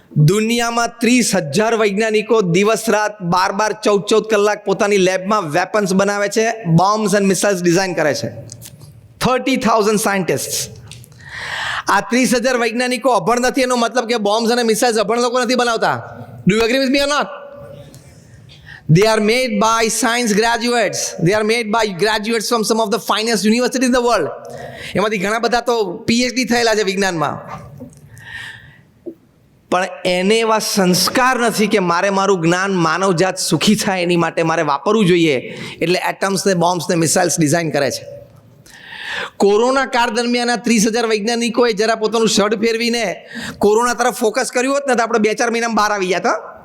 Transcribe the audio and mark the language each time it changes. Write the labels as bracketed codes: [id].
[gu] દુનિયામાં 30,000 વૈજ્ઞાનિકો દિવસ રાત 12-14 કલાક પોતાની લેબમાં વેપન્સ બનાવે છે, [en] bombs and missiles [gu] ડિઝાઇન કરે છે. 30,000 સાયન્ટિસ્ટ. આ 30,000 વૈજ્ઞાનિકો અભણ નથી એનો મતલબ કે બોમ્બ્સ અને મિસાઇલ્સ અભણ લોકો નથી બનાવતા. [en] Do you agree with me or not? They are made by science graduates. They are made by graduates from some of the finest universities in the world. [gu] એમાંથી ઘણા બધા તો PhD થયેલા છે વિજ્ઞાનમાં. પણ એને એવા સંસ્કાર નથી કે મારે મારું જ્ઞાન માનવજાત સુખી થાય એની માટે મારે વાપરવું જોઈએ, એટલે એટમ્સ ને બોમ્બ્સ ને મિસાઇલ્સ ડિઝાઇન કરે છે. કોરોના કાળ દરમિયાન 30,000 વૈજ્ઞાનિકોએ જરા પોતાનું શર્ટ ફેરવીને કોરોના તરફ ફોકસ કર્યું હોત ને તો આપણે 2-4 મહિનામાં બહાર આવી ગયા હતા.